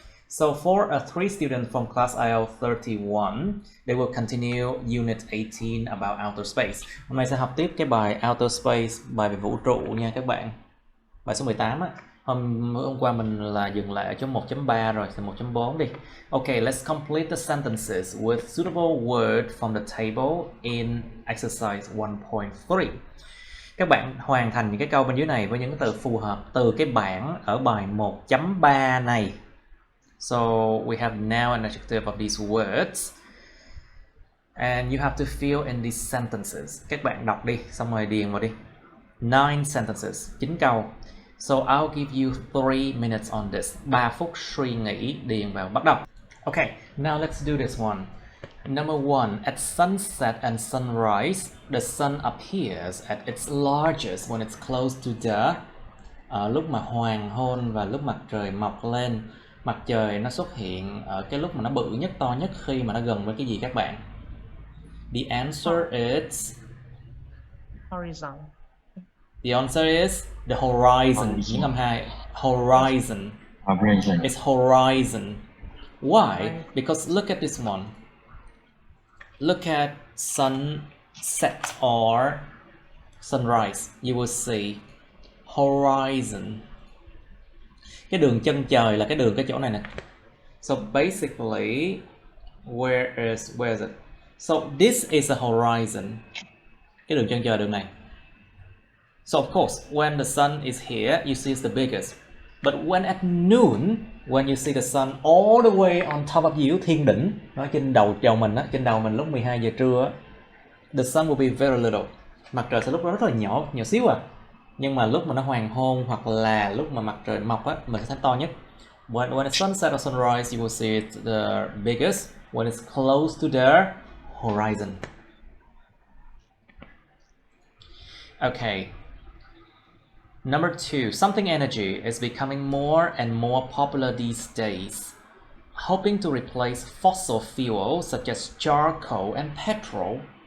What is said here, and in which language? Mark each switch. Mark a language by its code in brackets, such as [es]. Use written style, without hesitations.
[en] So for a 3 students from class IELTS 31, they will continue unit 18 about outer space. [vi] Hôm nay sẽ học tiếp cái bài outer space, bài về vũ trụ nha các bạn. Bài số 18 á. Hôm qua mình là dừng lại ở chỗ 1.3 rồi, thì 1.4 đi. [en] Okay, let's complete the sentences with suitable word from the table in exercise 1.3. [vi] Các bạn hoàn thành những cái câu bên dưới này với những cái từ phù hợp từ cái bảng ở bài 1.3 này. [en] So we have now an adjective of these words. And you have to fill in these sentences. [vi] Các bạn đọc đi, xong rồi điền vào đi. [en] 9 sentences, 9 câu. So I'll give you 3 minutes on this. [vi] 3 phút suy nghĩ, điền vào, bắt đầu. [en] Okay, now let's do this one. Number 1, at sunset and sunrise, the sun appears at its largest when it's close to the... [vi] lúc mà hoàng hôn và lúc mặt trời mọc lên, mặt trời nó xuất hiện ở cái lúc mà nó bự nhất, to nhất khi mà nó gần với cái gì các bạn? [en] The answer is... Horizon. The answer is the horizon. [vi] Những âm 2. [en] Horizon. It's horizon. Why? Because look at this one. Look at sunset or sunrise. You will see horizon. [vi] Cái đường chân trời là cái đường cái chỗ này nè. [en] So basically, where is it? So this is a horizon. [vi] Cái đường chân trời đường này. [en] So of course, when the sun is here, you see it's the biggest. But when at noon, when you see the sun all the way on top of you, [vi] thiên đỉnh, nó trên đầu mình á, trên đầu mình lúc 12 giờ trưa á, [en] the sun will be very little. [vi] Mặt trời sẽ lúc đó rất là nhỏ, nhỏ xíu à. Nhưng mà lúc mà nó hoàng hôn hoặc là lúc mà mặt trời mọc á, mình sẽ thấy to nhất. [en] When the sunset or sunrise, you will see it the biggest. When it's close to the horizon. Okay. Number 2, something energy is becoming more and more popular these days, hoping to replace fossil fuels such as charcoal and petrol.